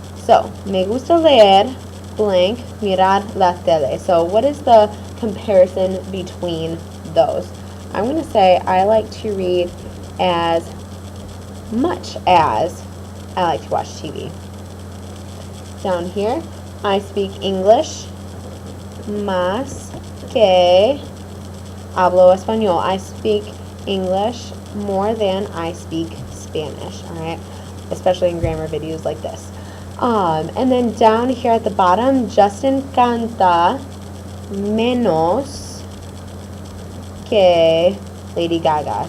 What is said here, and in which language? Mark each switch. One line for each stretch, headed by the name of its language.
Spanish: So, me gusta leer, blank, mirar la tele.
English: So what is the comparison between those? I'm going to say I like to read as much as I like to watch TV. Down here, I speak English
Spanish: más que hablo español.
English: I speak English more than I speak Spanish, alright? Especially in grammar videos like this. And then down here at the bottom, Justin
Spanish: canta menos que
English: Lady Gaga.